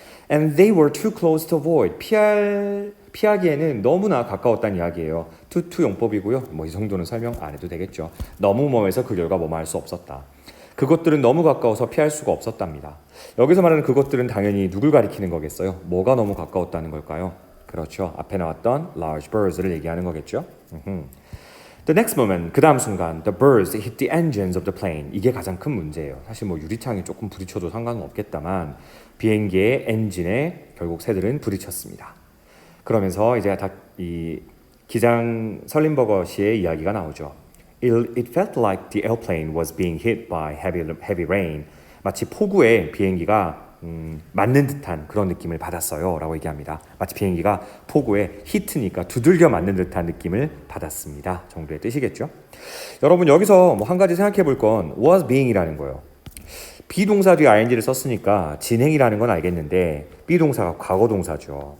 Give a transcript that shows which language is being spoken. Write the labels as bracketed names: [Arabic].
[English] And they were too close to avoid. [Korean] 피하기에는 너무나 가까웠다는 이야기예요. to 용법이고요. 뭐 이 정도는 설명 안 해도 되겠죠. 너무 먼해서 그 결과 뭐뭐 할 수 없었다. 그것들은 너무 가까워서 피할 수가 없었답니다. 여기서 말하는 그것들은 당연히 누굴 가리키는 거겠어요? 뭐가 너무 가까웠다는 걸까요? 그렇죠. 앞에 나왔던 large birds를 얘기하는 거겠죠. [English] The next moment, [Korean] 그 다음 순간, [English] the birds hit the engines of the plane. [Korean] 이게 가장 큰 문제예요. 사실 뭐 유리창에 조금 부딪혀도 상관은 없겠다만 비행기의 엔진에 결국 새들은 부딪혔습니다. 그러면서 이제 이 기장 설린버거 씨의 이야기가 나오죠. [English] It felt like the airplane was being hit by heavy rain. [Korean] 마치 폭우에 비행기가 맞는 듯한 그런 느낌을 받았어요 라고 얘기합니다. 마치 비행기가 폭우에 히트니까 두들겨 맞는 듯한 느낌을 받았습니다 정도의 뜻이겠죠. 여러분 여기서 뭐 한 가지 생각해 볼 건 was being이라는 거예요. 비동사 뒤에 ing를 썼으니까 진행이라는 건 알겠는데 비동사가 과거 동사죠.